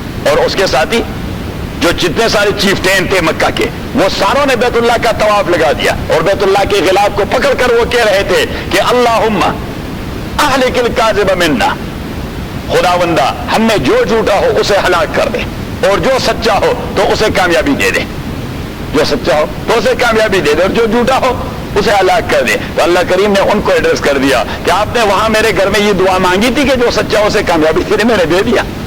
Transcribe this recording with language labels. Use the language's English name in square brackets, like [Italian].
[Urdu] اور اس کے ساتھی جو جتنے سارے چیفٹین تھے مکہ کے، وہ ساروں نے بیت اللہ کا طواف لگا دیا، اور بیت اللہ کے غلاف کو پکڑ کر وہ کہہ رہے تھے کہ [Arabic] اللہم اہلک الکاذب منا، [Urdu] خداوندہ ہم میں جو جھوٹا ہو اسے ہلاک کر دے، اور جو سچا ہو تو اسے کامیابی دے دے۔ جو سچا ہو تو اسے کامیابی دے دے اور جو جھوٹا ہو اسے ہلاک کر دے. تو اللہ کریم نے ان کو ایڈریس کر دیا کہ آپ نے وہاں میرے گھر میں یہ دعا مانگی تھی کہ جو سچا ہو اسے کامیابی تھی, میں نے دے دیا.